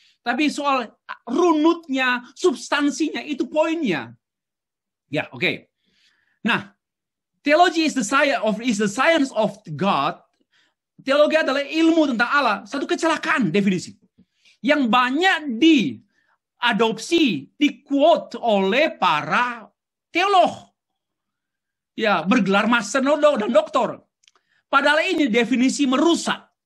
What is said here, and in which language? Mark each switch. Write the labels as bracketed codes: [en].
[id] Tapi soal runutnya, substansinya, itu poinnya. Ya, oke. Nah, [en] Theology is the science of God. [id] Teologi adalah ilmu tentang Allah. Satu kecelakaan definisi yang banyak diadopsi, di-quote oleh para teolog. Ya, bergelar master dan doktor. Padahal ini definisi merusak.